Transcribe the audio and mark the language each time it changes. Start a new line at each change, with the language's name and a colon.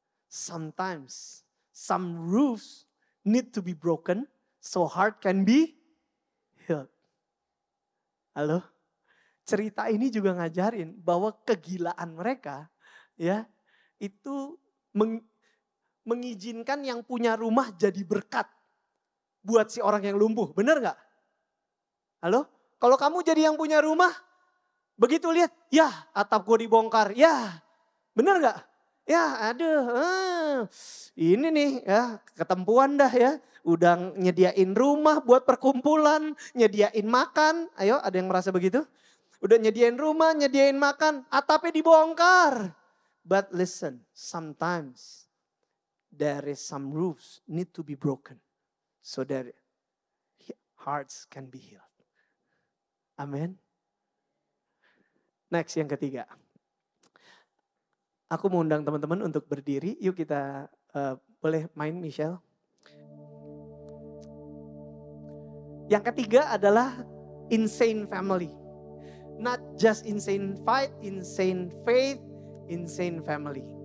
English: Sometimes some roofs need to be broken so heart can be healed.
Indonesian: Halo? Cerita ini juga ngajarin bahwa kegilaan mereka ya itu mengizinkan yang punya rumah jadi berkat buat si orang yang lumpuh. Bener gak? Halo? Kalau kamu jadi yang punya rumah, begitu lihat, ya atap gue dibongkar, ya bener gak? Ya aduh, ini nih ya ketempuan dah ya. Udah nyediain rumah buat perkumpulan, nyediain makan. Ayo ada yang merasa begitu? Udah nyediain rumah, nyediain makan, atapnya dibongkar.
English: But listen, sometimes there is some roofs need to be broken. So that hearts can be healed.
Indonesian: Amin. Next yang ketiga. Aku mau undang teman-teman untuk berdiri. Yuk kita boleh main Michelle. Yang ketiga adalah
English: insane family. Not just insane fight, insane faith, insane family.